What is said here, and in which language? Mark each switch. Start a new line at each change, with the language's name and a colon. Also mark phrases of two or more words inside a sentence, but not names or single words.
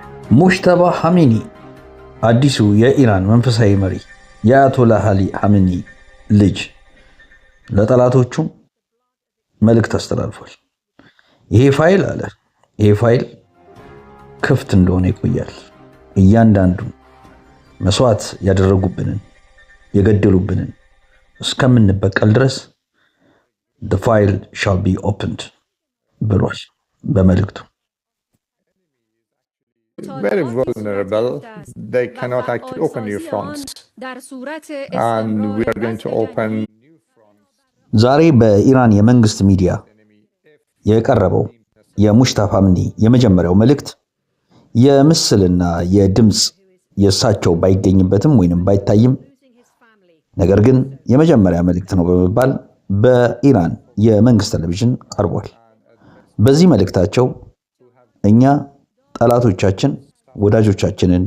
Amharic: ሙጅተባ ሐሚኒ አዲሱ የኢራን መንፈሳዊ መሪ የአያቶላህ አሊ ሐሚኒ ልጅ ለጠላቶቹ መልእክት አስተላልፏል። ይሄ ፋይል ክፍት እንደሆነ ይቆያል። እያንዳንዱ መስዋዕት ያደረጉብንን የገደሉብንን እስከምንበቀል ድረስ
English: the file shall be opened
Amharic: ብሏል በመልእክቱ።
English: Very vulnerable. They cannot actually open new fronts. And we are going to open.
Amharic: ዛሬ በኢራን የመንግስት ሚዲያ የቀረበው የሙጅተባ ሐሚኒ የመጀመሪያው መልእክት የምስልና የድምጽ የእሳቸው ባይገኝበትም ወይንም ባይታይም ነገር ግን የመጀመሪያ መልእክት ነው በመባል በኢራን የመንግስት ቴሌቪዥን ቀርቧል። በዚህ መልእክታቸው እኛ ጠላቶቻችን ወዳጆቻችንን